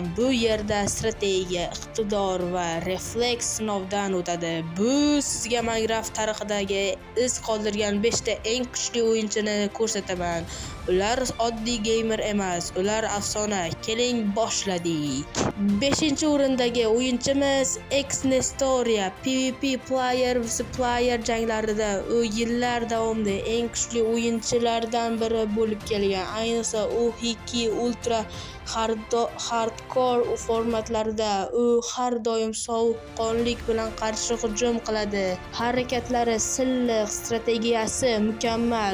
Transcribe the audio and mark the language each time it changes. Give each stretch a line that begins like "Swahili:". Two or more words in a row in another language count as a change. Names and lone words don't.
Uzbek: Bu yerda strategiya, iqtidor va refleks sinovdan o'tadi. Bu sizga Minecraft tarixidagi iz qoldirgan 5 ta eng kuchli o'yinchini ko'rsataman. Ular oddiy gamer emas, ular afsona. Keling boshladik. 5-o'rindagi o'yinchimiz Xnestoria PvP
English: player vs player
Uzbek: janglarida u yillar davomida eng kuchli o'yinchilardan biri bo'lib kelgan. Ayniqsa u Hiki
English: Ultra hardcore
Uzbek: formatlarida u har doim sovuqqonlik bilan qarshi hujum qiladi. Harakatlari silliq, strategiyasi mukammal.